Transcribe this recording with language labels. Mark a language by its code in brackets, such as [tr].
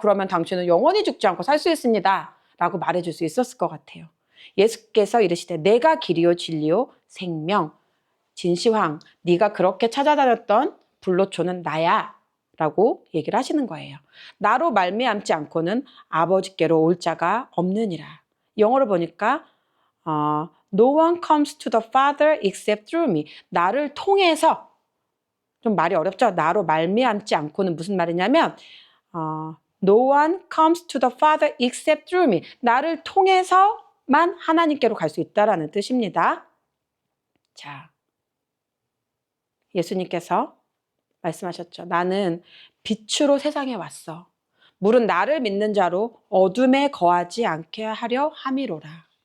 [ko] 그러면 당신은 영원히 죽지 않고 살 수 있습니다. 라고 말해줄 수 있었을 것 같아요. 예수께서 이르시되 내가 길이요 진리요 생명. 진시황, 네가 그렇게 찾아다녔던 불로초는 나야. 라고 얘기를 하시는 거예요. 나로 말미암지 않고는 아버지께로 올 자가 없느니라. 영어로 보니까 [en] No one comes to the Father except through me. [ko] 나를 통해서, 좀 말이 어렵죠? 나로 말미암지 않고는 무슨 말이냐면 [en] No one comes to the Father except through me. [ko] 나를 통해서만 하나님께로 갈 수 있다라는 뜻입니다. 자, 예수님께서 말씀하셨죠. 나는 빛으로 세상에 왔어. 물은 나를 믿는 자로 어둠에 거하지 않게 하려 함이로라.